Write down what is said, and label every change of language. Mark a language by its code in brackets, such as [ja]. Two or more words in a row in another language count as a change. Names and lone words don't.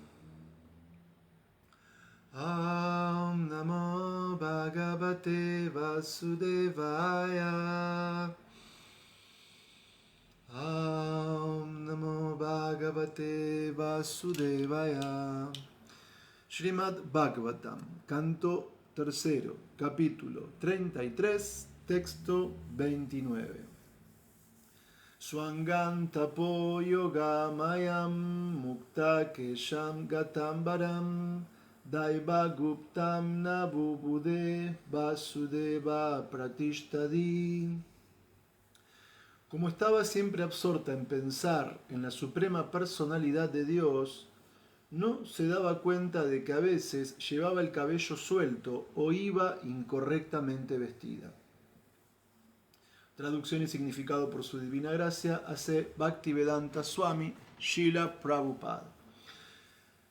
[sa] Om Namo Bhagavate Vasudevaya. Om Namo Bhagavate Vasudevaya. [es] Srimad Bhagavatam, canto tercero, capítulo 33, texto 29. [sa] Swangantapo yogamayam mukta kesham gatambaram daiva guptam nabubude vasudeva pratishtadi. [es] Como estaba siempre absorta en pensar en la suprema personalidad de Dios, no se daba cuenta de que a veces llevaba el cabello suelto o iba incorrectamente vestida. Traducción y significado por su divina gracia hace Bhaktivedanta Swami Srila Prabhupada.